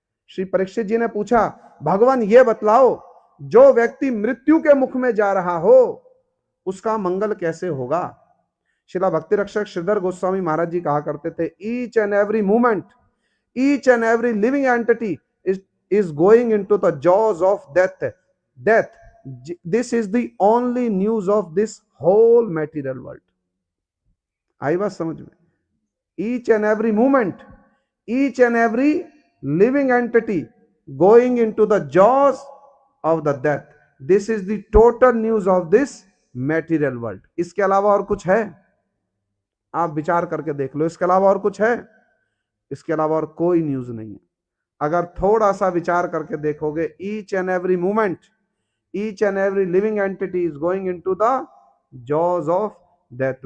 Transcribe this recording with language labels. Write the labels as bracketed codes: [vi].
[hi] श्री परीक्षित जी ने पूछा, भगवान ये बतलाओ, जो व्यक्ति मृत्यु के मुख में जा रहा हो उसका मंगल कैसे होगा। शिला भक्ति रक्षक श्रीधर गोस्वामी महाराज जी कहा करते थे, [en] Each and every movement, each and every living entity is going into the jaws of death. This is the only news of this whole material world. [hi] आई बात समझ में। [en] each and every movement, each and every living entity going into the jaws of the death. This is the total news of this material world. [hi] इसके अलावा और कुछ है? आप विचार करके देख लो, इसके अलावा और कुछ है? इसके अलावा और कोई न्यूज नहीं है। अगर थोड़ा सा विचार करके देखोगे, [en] Each and every movement, each and every living entity is going into the jaws of death.